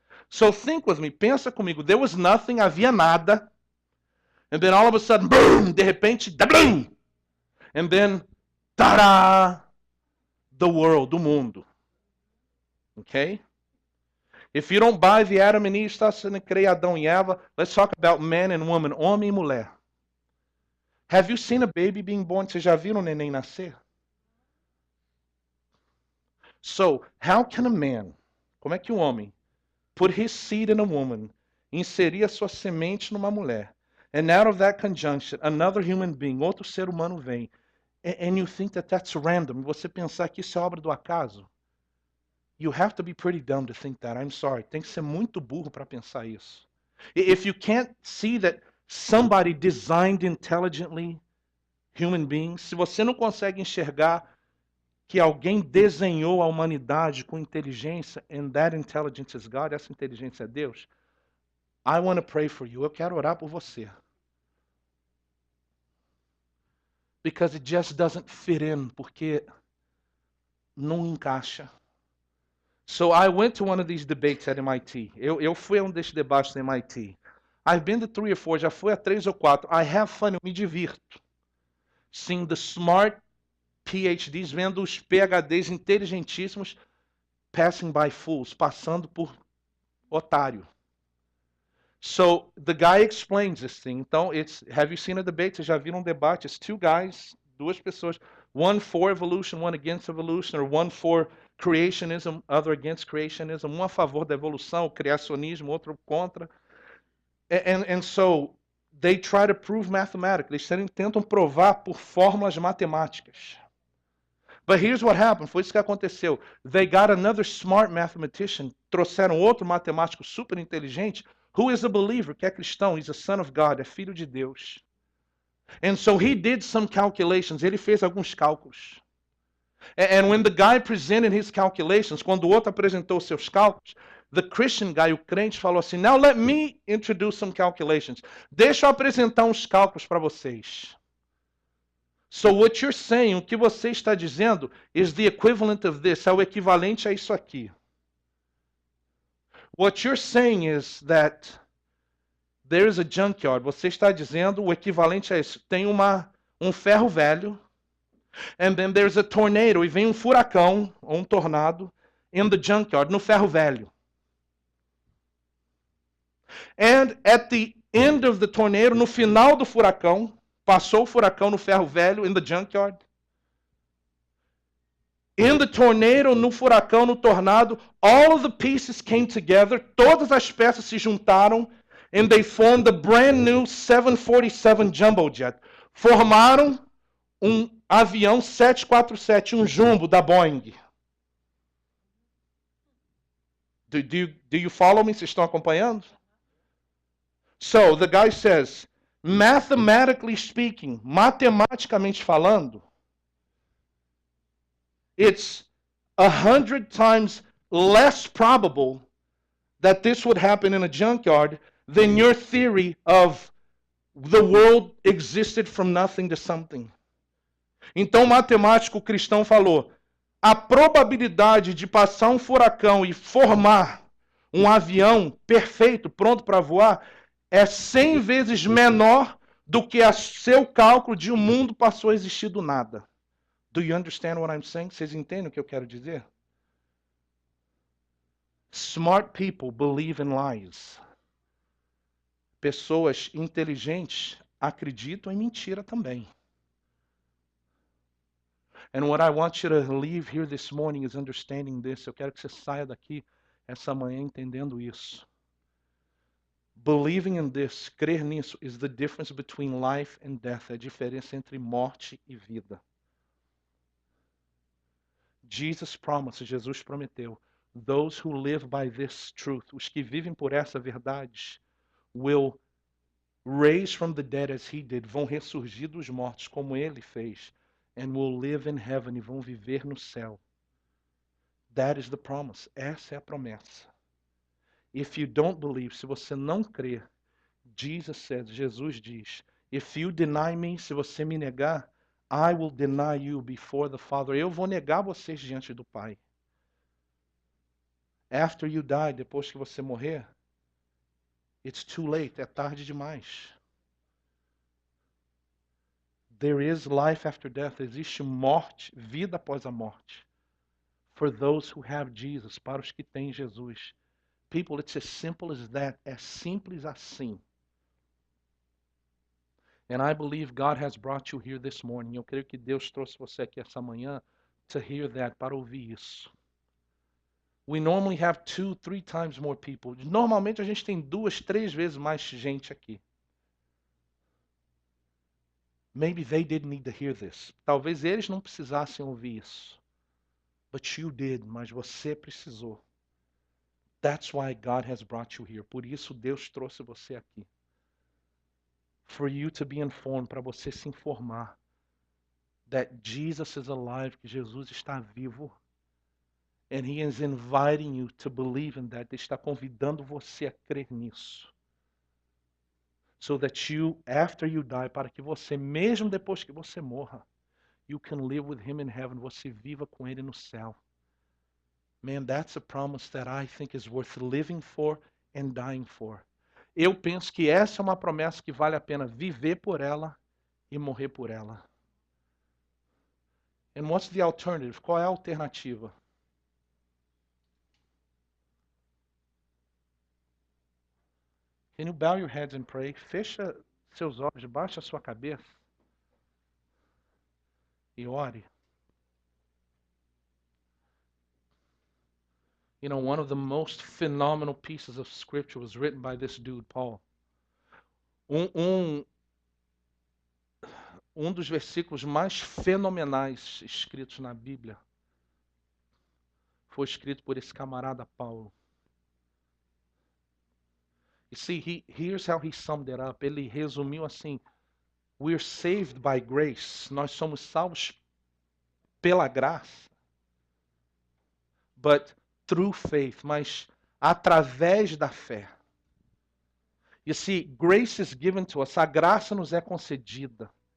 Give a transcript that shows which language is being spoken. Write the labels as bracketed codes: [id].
[en] So think with me, [pt] pensa comigo, [en] there was nothing, [pt] havia nada, [en] and then all of a sudden, boom, [pt] de repente, boom, [en] and then, ta-da, the world, [pt] o mundo. [en] Okay? If you don't buy the Adam and Eve, [pt] está sendo criado Adão e Eva, [en] let's talk about man and woman, [pt] homem e mulher. [en] Have you seen a baby being born? [pt] Vocês já viram um neném nascer? [en] So, how can a man, [pt] como é que um homem, [en] put his seed in a woman, [pt] inserir a sua semente numa mulher, [en] and out of that conjunction, another human being, [pt] outro ser humano vem, [en] and you think that that's random, [pt] você pensar que isso é obra do acaso? [en] You have to be pretty dumb to think that. I'm sorry. [pt] Tem que ser muito burro para pensar isso. [en] If you can't see that somebody designed intelligently human beings, [pt] se você não consegue enxergar que alguém desenhou a humanidade com inteligência, [en] and that intelligence is God, [pt] essa inteligência é Deus, [en] I want to pray for you. [pt] Eu quero orar por você. [en] Because it just doesn't fit in, [pt] porque não encaixa. [en] So I went to one of these debates at MIT. [pt] Eu fui a um desses debates no MIT. [en] I've been to 3 or 4, [pt] já fui a 3 ou 4. [en] I have fun, [pt] eu me divirto. [en] Seeing the smart PhDs, [pt] vendo os PhDs inteligentíssimos [en] passing by fools, [pt] passando por otário. [en] So the guy explains this thing. Então, have you seen a debate? [pt] Vocês já viram um debate? [en] It's two guys, [pt] duas pessoas, [en] one for evolution, one against evolution, or one for creationism, other against creationism, [pt] um a favor da evolução, criacionismo, outro contra. [en] And so they try to prove mathematically. [pt] Eles tentam provar por fórmulas matemáticas. [en] But here's what happened. [pt] Foi isso que aconteceu. [en] They got another smart mathematician. [pt] Trouxeram outro matemático super inteligente. [en] Who is a believer? [pt] Que é cristão. [en] He's a son of God. [pt] É filho de Deus. [en] And so he did some calculations. [pt] Ele fez alguns cálculos. [en] And when the guy presented his calculations, [pt] quando o outro apresentou seus cálculos, [en] the Christian guy, [pt] o crente, falou assim, [en] now let me introduce some calculations. [pt] Deixa eu apresentar uns cálculos para vocês. [en] So what you're saying, [pt] o que você está dizendo, [en] is the equivalent of this, [pt] é o equivalente a isso aqui. [en] What you're saying is that there is a junkyard. [pt] Você está dizendo o equivalente a isso. Tem um ferro velho, [en] and then there's a tornado, [pt] e vem um furacão, ou um tornado, [en] in the junkyard, [pt] no ferro velho. [en] And at the end of the tornado, [pt] no final do furacão, passou o furacão no ferro velho, [en] in the junkyard. In the tornado, [pt] no furacão, no tornado, [en] all of the pieces came together, [pt] todas as peças se juntaram, [en] and they formed a brand new 747 jumbo jet. [pt] Formaram um avião 747, um jumbo da Boeing. [en] Do you follow me? [pt] Vocês estão acompanhando? [en] So, the guy says, mathematically speaking, [pt] matematicamente falando, [en] it's 100 times less probable that this would happen in a junkyard than your theory of the world existed from nothing to something. [pt] Então, o matemático cristão falou, a probabilidade de passar um furacão e formar um avião perfeito, pronto para voar, é 100 vezes menor do que o seu cálculo de um mundo passou a existir do nada. [en] Do you understand what I'm saying? [pt] Vocês entendem o que eu quero dizer? [en] Smart people believe in lies. [pt] Pessoas inteligentes acreditam em mentira também. [en] And what I want you to leave here this morning is understanding this. [pt] Eu quero que você saia daqui essa manhã entendendo isso. [en] Believing in this, [pt] crer nisso, [en] is the difference between life and death. [pt] É a diferença entre morte e vida. [en] Jesus promised, [pt] Jesus prometeu, [en] those who live by this truth, [pt] os que vivem por essa verdade, [en] will raise from the dead as he did, [pt] vão ressurgir dos mortos como ele fez, [en] and will live in heaven, [pt] e vão viver no céu. [en] That is the promise. [pt] Essa é a promessa. [en] If you don't believe, [pt] se você não crer, Jesus diz, [en] if you deny me, [pt] se você me negar, [en] I will deny you before the Father. [pt] Eu vou negar vocês diante do Pai. [en] After you die, [pt] depois que você morrer, [en] it's too late, [pt] é tarde demais. [en] There is life after death. [pt] Existe morte, vida após a morte. [en] For those who have Jesus, [pt] para os que têm Jesus. [en] People, it's as simple as that. [pt] É simples assim. [en] And I believe God has brought you here this morning. [pt] Eu creio que Deus trouxe você aqui essa manhã [en] to hear that, [pt] para ouvir isso. [en] We normally have 2, 3 times more people. [pt] Normalmente a gente tem 2, 3 vezes mais gente aqui. [en] Maybe they didn't need to hear this. [pt] Talvez eles não precisassem ouvir isso. [en] But you did, [pt] mas você precisou. [en] That's why God has brought you here. [pt] Por isso Deus trouxe você aqui. [en] for you to be informed, [pt] para você se informar [en] that Jesus is alive, [pt] que Jesus está vivo. [en] And he is inviting you to believe in that. [pt] Ele está convidando você a crer nisso. [en] So that you, after you die, [pt] para que você, mesmo depois que você morra, [en] you can live with him in heaven. [pt] Você viva com ele no céu. [en] Man, that's a promise that I think is worth living for and dying for. [pt] Eu penso que essa é uma promessa que vale a pena viver por ela e morrer por ela. [en] And what's the alternative? [pt] Qual é a alternativa? [en] Can you bow your heads and pray? [pt] Fecha seus olhos, baixa a sua cabeça e ore. [en] You know, one of the most phenomenal pieces of scripture was written by this dude, Paul. [pt] Um dos versículos mais fenomenais escritos na Bíblia foi escrito por esse camarada Paulo. [en] You see, here's how he summed it up. [pt] Ele resumiu assim: [en] we're saved by grace. [pt] Nós somos salvos pela graça. [en] But through faith, [pt] mas através da fé. [en] You see, grace is given to us. [pt] A graça nos é concedida.